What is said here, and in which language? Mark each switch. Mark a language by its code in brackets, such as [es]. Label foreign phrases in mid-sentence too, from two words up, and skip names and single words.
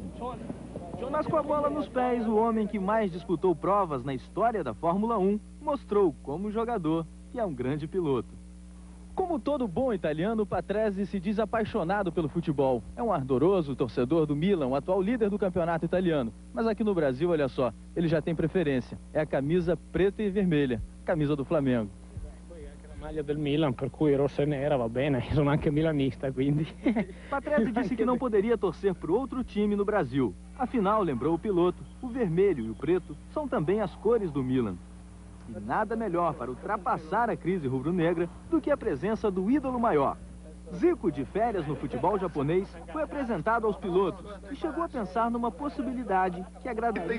[pt] Mas com a bola nos pés, o homem que mais disputou provas na história da Fórmula 1 mostrou como jogador que é um grande piloto. Como todo bom italiano, Patrese se diz apaixonado pelo futebol. É um ardoroso torcedor do Milan, o atual líder do campeonato italiano. Mas aqui no Brasil, olha só, ele já tem preferência. É a camisa preta e vermelha, camisa do Flamengo. [it] Maglia del Milan, per cui rossa e nera va bene, sono anche milanista, quindi. [pt] Patrese disse que não poderia torcer para outro time no Brasil. Afinal, lembrou o piloto, o vermelho e o preto são também as cores do Milan. E nada melhor para ultrapassar a crise rubro-negra do que a presença do ídolo maior. Zico, de férias no futebol japonês, foi apresentado aos pilotos e chegou a pensar numa possibilidade que agradaria.